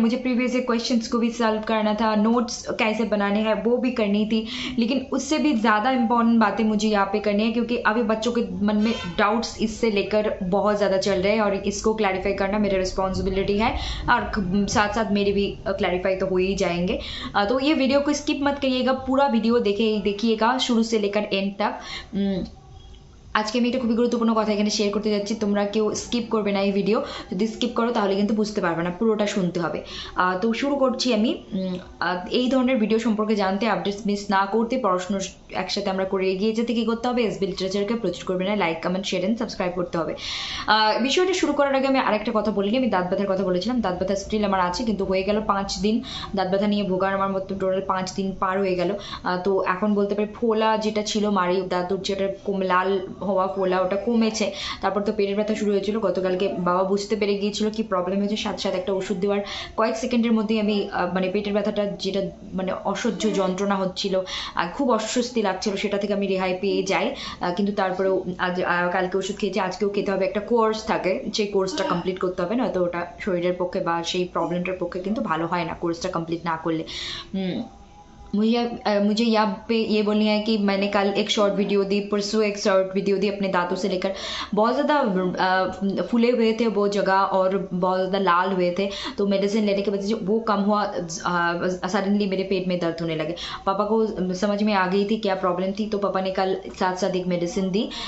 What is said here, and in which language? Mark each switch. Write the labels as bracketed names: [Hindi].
[Hindi] मुझे previous questions को भी सॉल्व करना था, नोट्स कैसे बनाने हैं वो भी करनी थी, लेकिन उससे भी ज़्यादा इंपॉर्टेंट बातें मुझे यहाँ पे करनी है क्योंकि अभी बच्चों के मन में डाउट्स इससे लेकर बहुत ज़्यादा चल रहे हैं और इसको क्लैरिफाई करना मेरी रिस्पॉन्सिबिलिटी है और साथ साथ मेरे भी क्लैरिफाई तो हो ही जाएंगे। तो ये वीडियो को स्किप मत करिएगा, पूरा वीडियो देखिएगा शुरू से लेकर एंड तक। [Bangla] আজকে আমি একটা খুবই গুরুত্বপূর্ণ কথা এখানে শেয়ার করতে যাচ্ছি। তোমরা কেউ স্কিপ করবে না এই ভিডিও, যদি স্কিপ করো তাহলে কিন্তু বুঝতে পারবে না, পুরোটা শুনতে হবে। তো শুরু করছি আমি। এই ধরনের ভিডিও সম্পর্কে জানতে, আপডেটস মিস না করতে, পড়াশুনো একসাথে আমরা করে এগিয়ে যেতে কী করতে হবে, এসবি লিটারেচারকে প্রচুর করবে না, like comment share and subscribe করতে হবে। বিষয়টা শুরু করার আগে আমি আরেকটা কথা বলিনি, আমি দাঁত ব্যথার কথা বলেছিলাম। দাঁত ব্যথা স্টিল আমার আছে, কিন্তু হয়ে গেল 5 দিন দাঁত ব্যথা নিয়ে ভোগার আমার মতো, টোটাল 5 দিন পার হয়ে গেল। তো এখন বলতে পারি ফোলা যেটা ছিল মাড়ি দাঁতুর, যেটা লাল হওয়া ফোলা, ওটা কমেছে। তারপর তো পেটের ব্যথা শুরু হয়েছিল গতকালকে, বাবা বুঝতে পেরে গিয়েছিল কি প্রবলেম হয়েছে, সাথে সাথে একটা ওষুধ দেওয়ার কয়েক সেকেন্ডের মধ্যেই আমি মানে পেটের ব্যথাটা যেটা মানে অসহ্য যন্ত্রণা হচ্ছিল আর খুব অস্বস্তি লাগছিল সেটা থেকে আমি রেহাই পেয়ে যাই। কিন্তু তারপরেও আজ কালকে ওষুধ খেয়েছি, আজকেও খেতে হবে। একটা কোর্স থাকে, সেই কোর্সটা কমপ্লিট করতে হবে, নয়তো ওটা শরীরের পক্ষে বা সেই প্রবলেমটার পক্ষে কিন্তু ভালো হয় না কোর্সটা কমপ্লিট না করলে। [Hindi] मुझे यहाँ पे ये बोलनी है कि मैंने कल एक शॉर्ट वीडियो दी, परसों एक शॉर्ट वीडियो दी अपने दांतों से लेकर। बहुत ज़्यादा फूले हुए थे वो जगह और बहुत ज़्यादा लाल हुए थे, तो मेडिसिन लेने की वजह से वो कम हुआ। सडनली मेरे पेट में दर्द होने लगे। पापा को समझ में आ गई थी क्या प्रॉब्लम थी, तो पापा ने कल साथ साथ एक मेडिसिन दी।